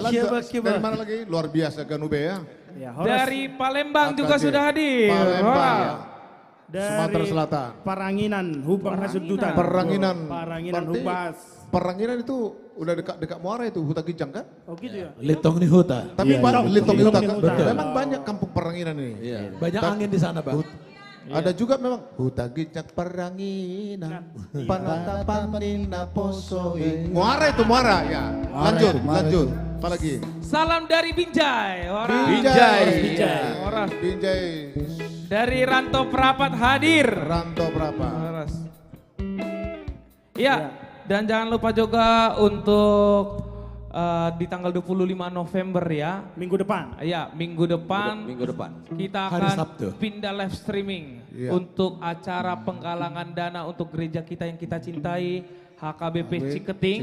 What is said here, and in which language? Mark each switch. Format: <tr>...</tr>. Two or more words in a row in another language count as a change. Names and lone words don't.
<id>Dari mana lagi? Luar biasa Ganube ya. Ya, Horas Dari Palembang juga AKJ. sudah hadir. Palembang Wah. ya. dari Sumatera Selatan. Paranginan, Hubang Hasudutan. Peranginan. Paranginan Berarti Hupas. Peranginan itu udah dekat Muara itu, Huta Kijang kan? Oh gitu ya? Litong ni Huta. Tapi banyak Litong Litong Huta. Huta. Memang banyak kampung peranginan ini. Iya. Banyak angin di sana, Bang. Ada juga memang Huta Kijang Peranginan, Panatapan Nina Posoe. Muara itu Muara ya. Lanjut. Apalagi? Salam dari Binjai. Orang. Binjai. Orang. Binjai. Dari Ranto Perapat hadir. Ranto berapa? Horas. Iya. Dan jangan lupa juga untuk di tanggal 25 November ya. Minggu depan. Ya, minggu depan Minggu depan. kita Hari akan Sabtu. pindah live streaming Iya. untuk acara penggalangan dana untuk gereja kita yang kita cintai, HKBP Ciketing.</id>